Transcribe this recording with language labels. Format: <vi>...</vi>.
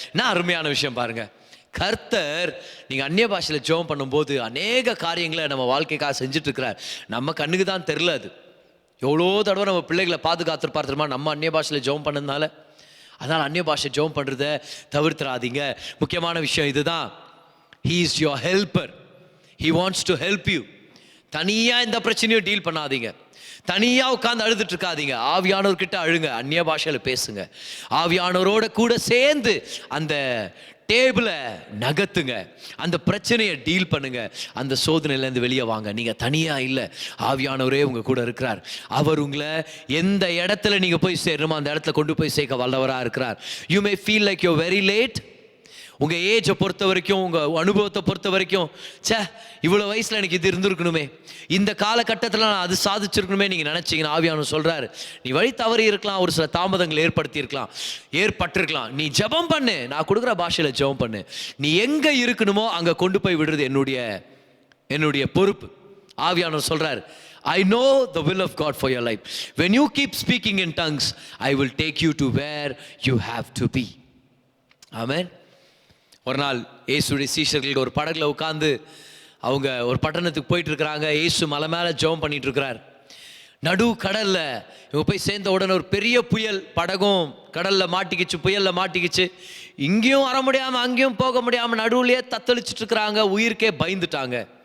<ta>நான் அருமையான விஷயம் பாருங்க, கர்த்தர் நீங்கள் அந்நிய பாஷையில் ஜெபம் பண்ணும்போது அநேக காரியங்களை நம்ம வாழ்க்கைக்காக செஞ்சுட்டு இருக்கிறார். நம்ம கண்ணுக்கு தான் தெரில. அது எவ்வளோ தடவை நம்ம பிள்ளைகளை பாதுகாத்துருப்பார் தெரியுமா, நம்ம அந்நிய பாஷையில் ஜெபம் பண்ணதுனால. அதனால் அந்நிய பாஷை ஜெபம் பண்ணுறத தவிர்த்துறாதீங்க. முக்கியமான விஷயம் இதுதான்,</ta> <en>He is your helper. He wants to help you.</en> <ta>தனியாக இந்த பிரச்சனையும் டீல் பண்ணாதீங்க, தனியாக உட்காந்து அழுதுட்டு இருக்காதீங்க. ஆவியானவர்கிட்ட அழுங்க, அந்நிய பாஷையில் பேசுங்க, ஆவியானவரோட கூட சேர்ந்து அந்த டேபிளை நகர்த்துங்க, அந்த பிரச்சனையை டீல் பண்ணுங்க, அந்த சோதனையிலேருந்து வெளியே வாங்க. நீங்கள் தனியாக இல்லை, ஆவியானவரே உங்கள் கூட இருக்கிறார். அவர் உங்களை எந்த இடத்துல நீங்கள் போய் சேரணுமோ அந்த இடத்துல கொண்டு போய் சேர்க்க வல்லவராக இருக்கிறார்.</ta> <en>You may feel like you very late.</en> <ta>உங்கள் ஏஜை பொறுத்த வரைக்கும், உங்கள் அனுபவத்தை பொறுத்த வரைக்கும், சே இவ்வளோ வயசில் எனக்கு இது இருந்திருக்கணுமே, இந்த காலகட்டத்தில் நான் அது சாதிச்சிருக்கணுமே நீங்கள் நினச்சிங்கன்னா ஆவியானவர் சொல்கிறார், நீ வழி தவறி இருக்கலாம், ஒரு சில தாமதங்கள் ஏற்பட்டிருக்கலாம். நீ ஜெபம் பண்ணு, நான் கொடுக்குற பாஷையில் ஜெபம் பண்ணு. நீ எங்கே இருக்கணுமோ அங்கே கொண்டு போய் விடுறது என்னுடைய பொறுப்பு. ஆவியானவர் சொல்கிறார்,</ta> <en>I know the will of God for your life. When you keep speaking in tongues, I will take you to where you have to be. Amen.</en> <ta>ஒரு நாள் இயேசுடைய சீஷர்கள் ஒரு படகுல உட்காந்து அவங்க ஒரு பட்டணத்துக்கு போயிட்டு இருக்கிறாங்க. இயேசு மலை மேலே ஜெபம் பண்ணிட்டு இருக்கிறார். நடு கடல்ல இவங்க போய் சேர்ந்த உடனே ஒரு பெரிய புயல், படகும் கடல்ல மாட்டிக்கிச்சு, புயல்ல மாட்டிக்கிச்சு. இங்கேயும் வர முடியாமல் அங்கேயும் போக முடியாமல் நடுவுலையே தத்தளிச்சுட்டு இருக்கிறாங்க. உயிருக்கே பயந்துட்டாங்க.</ta>